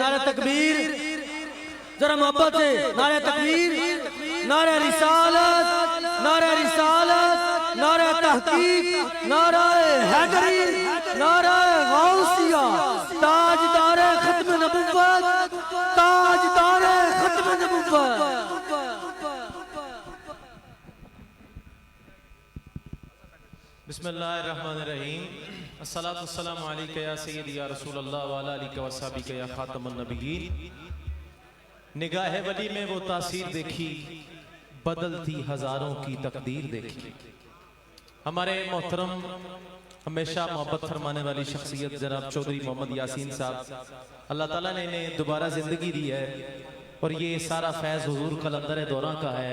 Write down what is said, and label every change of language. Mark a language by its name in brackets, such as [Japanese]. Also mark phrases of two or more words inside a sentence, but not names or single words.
[Hindi] नारा तकबीर, जरा मोहब्बत से नारा तकबीर, नारा रिसालत, नारा रिसालत, नारा तहकीक, नारा हैदरी, नारा गौसिया, ताजदारे खत्म नबुव्वत, ताजदारे खत्म नबुव्वत। बिस्मिल्लाहिर्रहमानिर्रहीम। [Arabic] الصلاة والسلام عليك يا سيدي يا رسول الله وعلى آلك وأصحابك يا خاتم النبيين. [Hindi] निगाह वली में वो तासीर देखी, बदलती हजारों की तकदीर देखी। हमारे मोहतरम हमेशा मोहब्बत फरमाने वाली शख्सियत जनाब चौधरी मोहम्मद यासीन साहब, अल्लाह ताला ने इन्हें दोबारा जिंदगी दी है और ये सारा फैज़ हुजूर कलंदर दौरा का है।